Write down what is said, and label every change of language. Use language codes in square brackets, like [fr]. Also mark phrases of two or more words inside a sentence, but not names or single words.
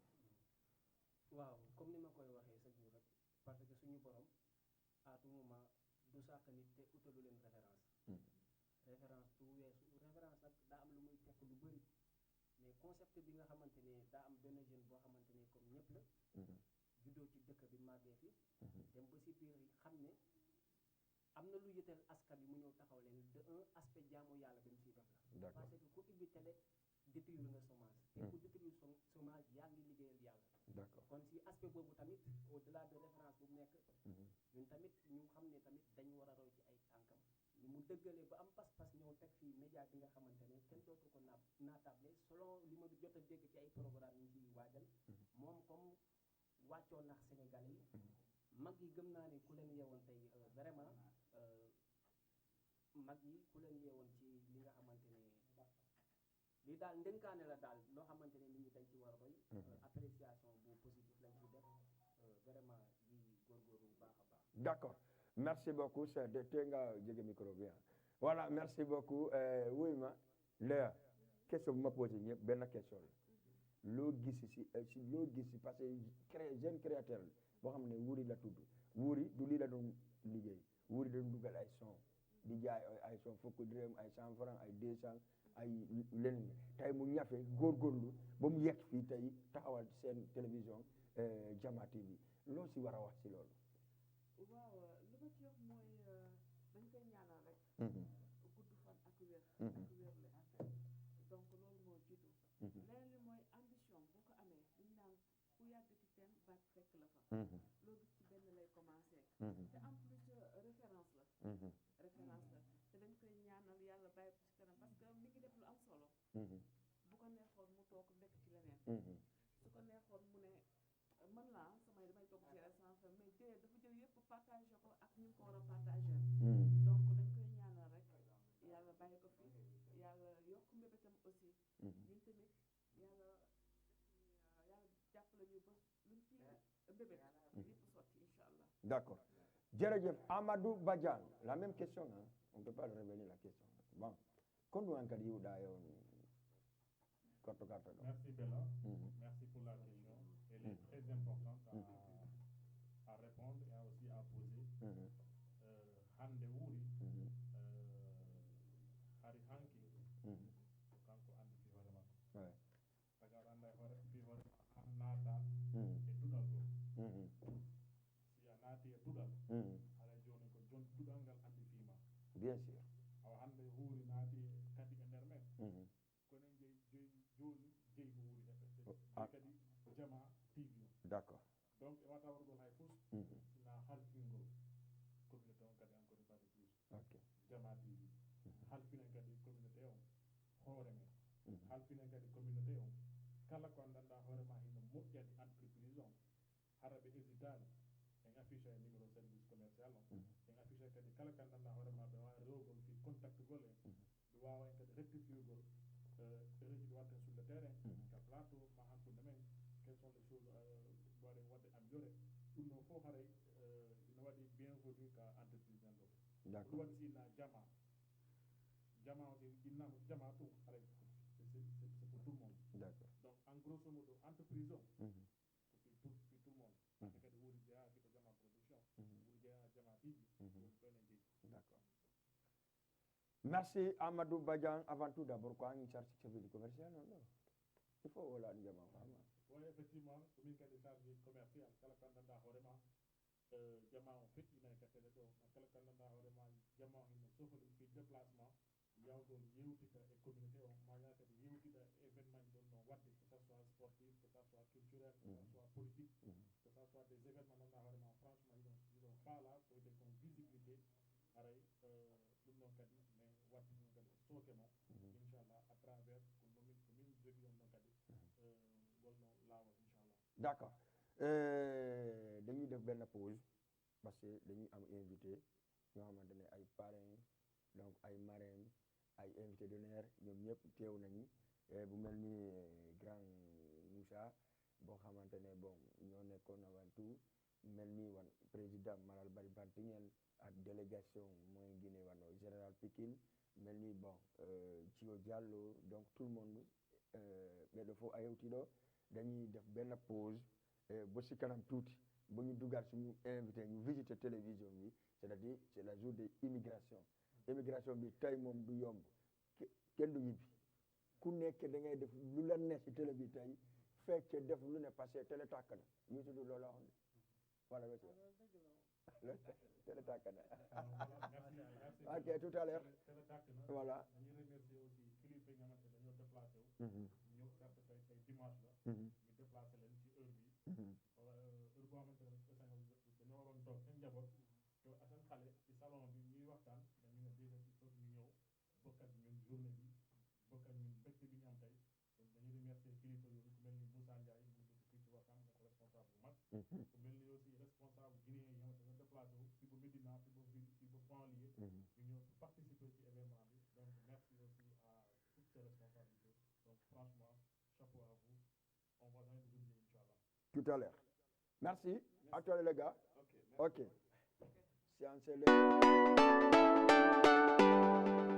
[wo] waaw comme ni ma koy waxee sa jour rek [fr] parce que [wo] suñu borom [fr] à tout moment [wo] du sàkk nit te utalu leen [fr] référence référence [wo] du weesu référence nag daa am lu muy tekk lu bëri mais concept bi nga xamante ne daa am benn jeune boo xamante ne comme ñëpp la juddoo ci dëkk bi màggee fi dem ba si biir xam ne am na lu yëtal askan bi mu ñëw taxaw leen [fr] de un aspect [wo] jaamu yàlla bi mu siy def la [fr] parce que [wo] ku ubbi télé détruire nga chômage te ku [fr] détruire chômage [wo] yaa ngi liggéeyal yàlla [fr] d'accord [wo] kon si aspect boobu tamit [fr] au delà de référence [wo] bu mu nekk ñun tamit ñu xam ne tamit dañu war a roy ci ay tànkam ni mu dëggalee ba am pas-pas ñëw teg fii média bi nga xamante ne kenn dootu ko naatable selon li ma jot a dégg ci ay programme yi ciy waajal moom comme wàccoon nax Sénégalais yi mag yi gëm naa ne ku leen yeewoon tey vraiment mag yi ku leen yeewoon ci li nga xamante ne lii daal ndénkaane la daal loo xamante ne nit ñi dañ ci war a roy appréciation bu positif lañ ci def vraiment di góorgóorlu bu baax a baax [fr] d'accord merci beaucoup c'est de [wo] te nga jege micro bi [fr] voilà merci beaucoup [wo] wuy ma Léa question bu ma posé ñëpp benn question la loo gis si loo gis si [fr] parce que jeune créateur [wo] la boo xam ne Wuri la tudd Wuri du lii la doon liggéey Wuri dañu dugal ay son di jaay ay son fukki dërëm ay 100 francs ay 200 ay leneen tey mu ñafe góorgóorlu ba mu yegg fii tey taxawal seen télévision Jama TV loo si war a wax si loolu. waaw li ma ci wax mooy dañ koy ñaanal rek. gudd fan ak wér. ak wérle donc loolu moo jiitu. leneen li mooy ambition boo ko amee dañ naan ku yàgg ci teen baat fekk la fa. loo gis ci benn lay commencé. te [fr] en plus référence [wo] la. référence la te dañ koy ñaanal yàlla bàyyi ko ci kanam parce que mi ngi def lu am solo. bu ko neexoon mu toog nekk ci leneen. su ko neexoon mu ne mën naa damay toog ci [fr] sans faire mais [wo] dafa jël yëpp partagé ko ak ñu ko war a partagé. donc dañ koy ñaanal rek yàlla bàyyi ko fi yàlla yokk mbébétam aussi. ñun tamit yàlla jàppale ñu ba luñ ci mbébét yëpp sotti [ar] incha allah. [fr] d'accord jërëjëf Amadou Badiane la même question hein on peut pas le revenir la question bon [ff] kondu an kadi yiwɗa yon korto karta ɗo. [fr] Merci Bella. Merci pour la question. Elle est très importante à répondre et aussi à poser. [ff] Hande wuri hari hanki kanko andi fi hoore makko. Taga anda fi hoore an naata e duɗal ɗo. Si a naati e duɗal haɗa joni ko jon duɗal ngal andi fima. [fr] Bien sûr. [ff] Awa hande huuri naati kadi e nder men. Kono joni jeygu wuri kadi Jama TV. [fr] D'accord. [ff] Donc e wata wargol hay fof sina halfingol communauté on kadi [fr] encore une fois de plus. Ok. [ff] Jama TV halfinen kadi communauté on hoore men halfinen kadi communauté on kala ko andanɗa hoore ma hino moƴƴani entreprise on hara ɓe hésitani en affiche e [fr] numéro service commercial [ff] on en affiche kadi kala ko andanɗa hoore ma ɓe wawa rewgol fi contact gol en ɓe wawa en kadi rectifiugol ɗereji ɗi watten [fr] sur le terrain [ff] ka plateau ma hakkude men [fr] quelles sont les choses [ff] mbaɗen wadde amélioré ɗum ɗon fof haray ina waɗi bienvenu ka entreprise nan ɗo ɗum waɗi sina jama o si innama jama ɗum haray [fr] c'est pour tout le monde. D'accord. [ff] Donc [fr] en grosso modo [ff] entreprise o ko fi [fr] tout le monde [ff] ande kadi wuri jeeya fito Jama production wuri jeeya Jama TV ɗon e jeeyi. [fr] D'accord. Merci Amadou Badiane avant tout d'abord [ff] ko an [fr] charge chef du commercial non non il faut [ff] wala an Jama fama. Oui effectivement komin kadi [fr] charge commercial [ff] kala ko andanɗa hoorema Jama o feƴƴina e kattele ɗo kala ko andanɗa hoorema Jama o hino sohli fi déplacement yawgol yewtita e communauté o maya kadi yewtita événement ji ɗon no wadde [fr] que ça soit sportif que ça soit culturel que ça soit politique que ça soit des événements [ff] gandanɗa hoorema franchement iɗon faala ko wiyete kon visibilité haray ɗum ɗon kadi mais wadde ɗum kadi e sooke mo inchallah [fr] à travers [ff] ko min jogui on ɗon kadi golno laawol inchallah. [wo] D'accord dañuy def benn pause [fr] parce que [wo] dañuy am invité ñoo xamante ne ay parrains donc ay marraines ay [fr] invité d'honneur [wo] ñoom ñëpp teew nañu bu mel ni grand Moussa boo xamante ne bon ñoo nekkoon [fr] avant tout [wo] mel ni wan président Malal Bari Bantingel ak délégation mooy Guinée wano général Pikine mel ni bon Thio Diallo [fr] donc tout le monde [ff] ɓeɗo fof a yewtiɗo [wo] dañuy def benn pause ba si kanam tuuti ba ñu dugaat suñu invité ñu visiter télévision bi [fr] c'est-à-dire c'est la jour de immigration [wo] bi tey moom du yomb kenn du ñibbi ku nekk da ngay def lu la neex ci télé bi tey fekk def lu ne passé télé tàkk na ñu tudd loolu la xam voilà télé tàkk na ok [fr] tout à l'heure voilà [wo] dañuy remercier aussi kilifa yi nga xamante dañoo déplacé wu ñëw certes tey dimanche la ñu déplacé leen ci heure bi heure boo xamante ne dañoo waroon toog seen njaboot te seen xale ci salon bi ñuy waxtaan dañu ne déjà [fr] il faut [wo] ñu ñëw bokk ak ñun journée bi bokk ak ñun mbégte bi ñu am tey donc dañuy remercier kilifa yooyu ku mel ni Moussa Ndiaye mu dëkk fii ci Wakam nekk responsable bu mag ku mel ni aussi responsable guinéen yi nga xamante ne déplacé wu fi ba Médina fi ba ville fi ba banlieue ñu ñëw participer ci événement bi donc [fr] merci aussi à toutes ces responsabilités donc franchement chapeau à vous on va donner des outils [wo] inchallah. [fr] Tout à l'heure. Merci. À toi les gars. Ok. Séance est